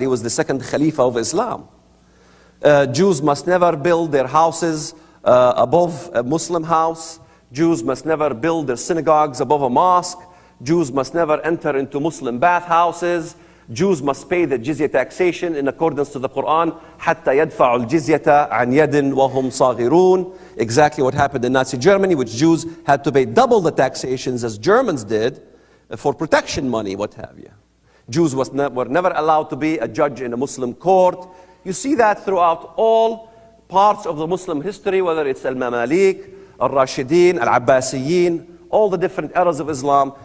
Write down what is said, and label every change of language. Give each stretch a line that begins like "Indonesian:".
English: He was the second Khalifa of Islam. Jews must never build their houses above a Muslim house. Jews must never build their synagogues above a mosque. Jews must never enter into Muslim bathhouses. Jews must pay the jizya taxation in accordance to the Quran.
Arabic: حتى يدفعوا الجزية عن يد وهم صاغرون.
English: Exactly what happened in Nazi Germany, which Jews had to pay double the taxations as Germans did for protection money, what have you. Jews were never allowed to be a judge in a Muslim court. You see that throughout all parts of the Muslim history, whether it's Al-Mamalik, Al-Rashidin, Al-Abbasiyin, all the different eras of Islam.